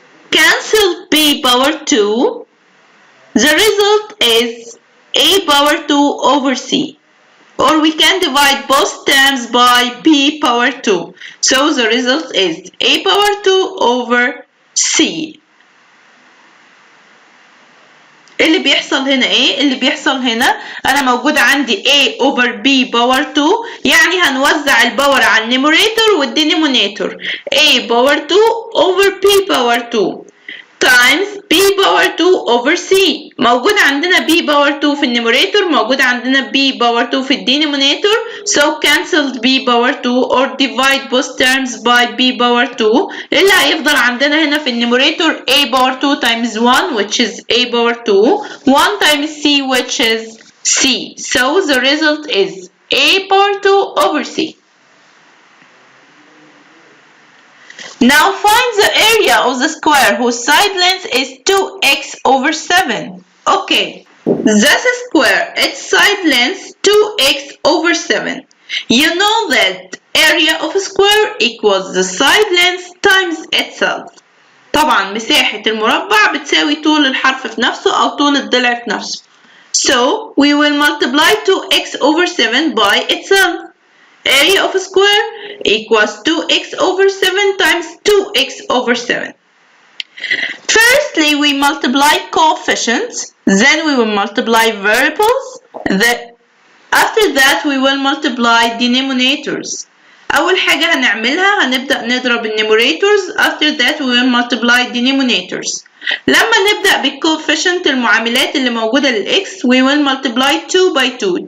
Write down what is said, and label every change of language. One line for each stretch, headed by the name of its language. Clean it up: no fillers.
English: Cancel b power 2. The result is a power 2 over c. Or we can divide both terms by b power 2. So the result is a power 2 over c.
Arabic: اللي بيحصل هنا ايه؟ اللي بيحصل هنا انا موجود عندي a over b power 2، يعني هنوزع الباور على النيميريتور والدينومينيتور.
English: a power 2 over b power 2 times b power 2 over c.
Arabic: موجود عندنا b power 2 في النيميريتور، موجود عندنا b power 2 في الدينومينيتور.
English: So cancel b power 2 or divide both terms by b power 2.
Arabic: اللي هيفضل عندنا هنا في النيميريتور a power 2
English: times 1 which is a power 2. 1 times c which is c. So the result is a power 2 over c. Now find the area of the square whose side length is 2x over 7. Okay, this square, its side length 2x over 7. You know that area of a square equals the side length times itself.
Arabic: طبعا مساحة المربع بتساوي طول الحرف في نفسه أو طول الضلع في نفسه.
English: So we will multiply 2x over 7 by itself. Area of a square equals 2x over 7 times 2x over 7. Firstly, we multiply coefficients, then we will multiply variables, after that we will multiply denominators.
Arabic: أول حاجة هنعملها هنبدأ نضرب النيميريتورز.
English: After that we will multiply denominators.
Arabic: لما نبدأ بالcoefficient المعاملات اللي موجودة للx
English: we will multiply 2 by 2.